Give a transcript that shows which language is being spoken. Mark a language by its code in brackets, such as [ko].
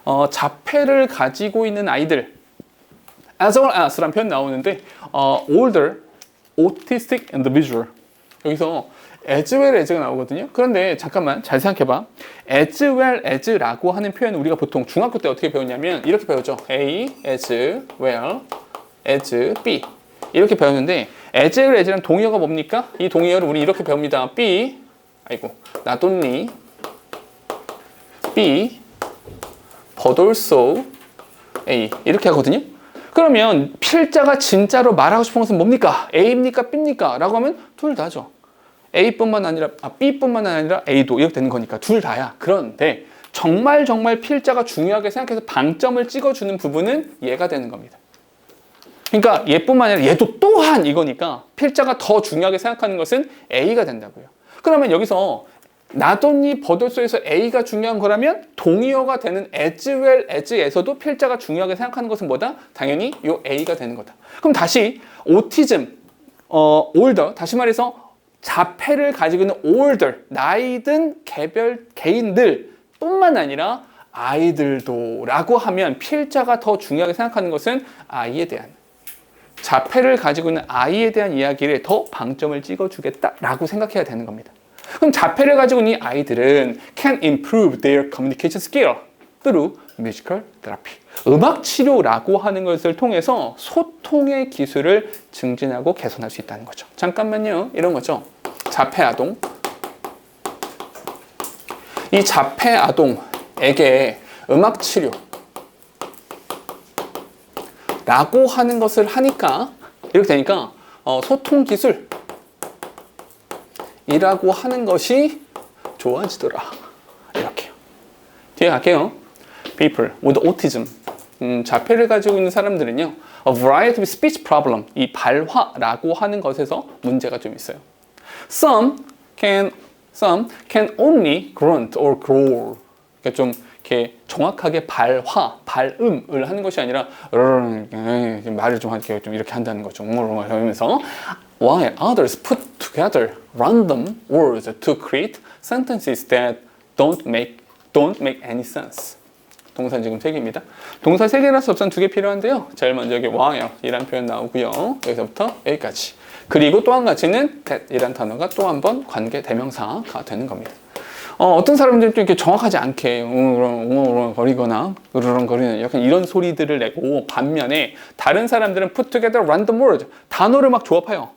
[ko] 자폐를 가지고 있는 아이들 as well as라는 표현 나오는데 [en] older autistic individual [ko] 여기서 as well as가 나오거든요. 그런데 잠깐만 잘 생각해봐. as well as라고 하는 표현은 우리가 보통 중학교 때 어떻게 배웠냐면 이렇게 배웠죠. A as well as B 이렇게 배웠는데 as well as라는 동의어가 뭡니까? 이 동의어를 우리 이렇게 배웁니다. B not only B but also A 이렇게 하거든요. 그러면 필자가 진짜로 말하고 싶은 것은 뭡니까? A입니까? B입니까? 라고 하면 둘 다죠. B뿐만 아니라 A도 이렇게 되는 거니까 둘 다야. 그런데 정말 필자가 중요하게 생각해서 방점을 찍어주는 부분은 얘가 되는 겁니다. 그러니까 얘뿐만 아니라 얘도 또한 이거니까 필자가 더 중요하게 생각하는 것은 A가 된다고요. 그러면 여기서 not only but also에서 A가 중요한 거라면 동의어가 되는 as well as에서도 필자가 중요하게 생각하는 것은 뭐다? 당연히 요 A가 되는 거다. 그럼 다시 오티즘, older, 다시 말해서 자폐를 가지고 있는 older, 나이 든 개인들 뿐만 아니라 아이들도 라고 하면 필자가 더 중요하게 생각하는 것은 아이에 대한 자폐를 가지고 있는 아이에 대한 이야기를 더 방점을 찍어주겠다라고 생각해야 되는 겁니다. 그럼 자폐를 가지고 있는 아이들은 [en] can improve their communication skill through musical therapy. [ko] 음악 치료라고 하는 것을 통해서 소통의 기술을 증진하고 개선할 수 있다는 거죠. 잠깐만요. 이런 거죠. 자폐 아동. 이 자폐 아동에게 음악 치료 라고 하는 것을 하니까 이렇게 되니까 소통 기술 이라고 하는 것이 좋아지더라. 이렇게요. 뒤에 갈게요. [en] People with autism. [ko] 자폐를 가지고 있는 사람들은요. [en] A variety of speech problem. [ko] 이 발화라고 하는 것에서 문제가 좀 있어요. [en] Some can only grunt or growl. [ko] 그러니까 좀 이렇게 정확하게 발음을 하는 것이 아니라 말을 좀 이렇게 한다는 거죠. 하면서 [en] while others put together random words to create sentences that don't make any sense. [ko] 동사 지금 3개입니다. 동사 3개라서 접선 2개 필요한데요. 제일 먼저 여기 while 이란 표현 나오고요. 여기서부터 여기까지. 그리고 또 한 가지는 that 이란 단어가 또 한 번 관계 대명사가 되는 겁니다. 어떤 사람들은 좀 이렇게 정확하지 않게 웅웅거리거나 으르렁거리는 약간 이런 소리들을 내고 반면에 다른 사람들은 [en] put together random words [ko] 단어를 막 조합해요.